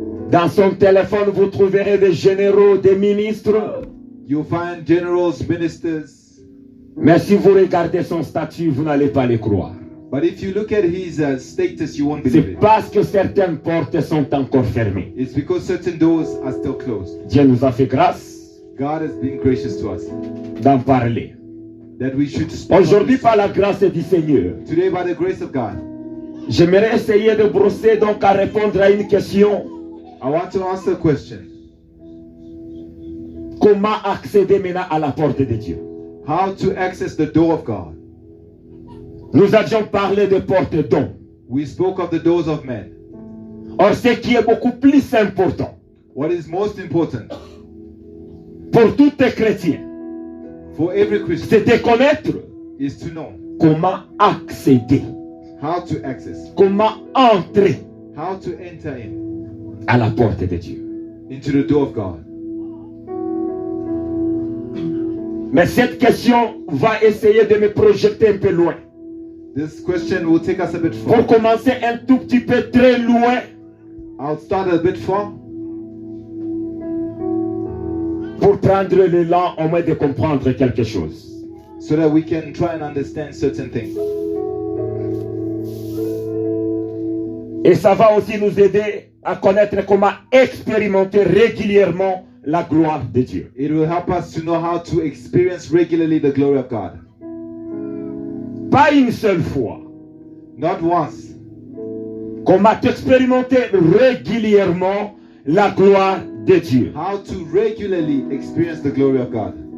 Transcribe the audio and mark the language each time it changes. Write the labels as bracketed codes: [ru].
[fr] Dans son téléphone, vous trouverez des généraux, des ministres. [en] You'll find generals, ministers. [fr] Mais si vous regardez son statut, vous n'allez pas les croire. [en] But if you look at his status, you won't believe [fr] C'est [en] it. [fr] parce que certaines portes sont encore fermées. [en] It's because certain doors are still closed. [fr] Dieu nous a fait grâce [en] God has been gracious to us [fr] d'en parler. [en] that we should speak of [fr] Aujourd'hui, [en] this. [fr] par la grâce du Seigneur, [en] Today, by the grace of God, [fr] j'aimerais essayer de brosser donc à répondre à une question. [en] I want to answer a question. [fr] Comment accéder maintenant à la porte de Dieu? [en] How to access the door of God. [fr] Nous avions parlé de porte dons. [en] We spoke of the doors of men. [fr] Or, ce qui est beaucoup plus important [en] What is most important [fr] pour tout chrétien, [en] for every Christian [fr] c'est de connaître [en] is to know [fr] comment accéder, [en] how to access, [fr] comment entrer [en] How to enter in. [fr] À la porte de Dieu. [en] Into the door of God. [fr] Mais cette question va essayer de me projeter un peu loin. [en] This question will take us a bit far. [fr] Pour commencer un tout petit peu très loin. [en] I'll start a bit far. [fr] Pour prendre l'élan au moins de comprendre quelque chose. [en] So that we can try and understand certain things. [fr] Et ça va aussi nous aider à connaître comment expérimenter régulièrement la gloire de Dieu. [en] It will help us to know how to experience regularly the glory of God. [fr] Pas une seule fois. [en] Not once. [fr] Comment expérimenter régulièrement la gloire de Dieu. [en] How to regularly experience the glory of God.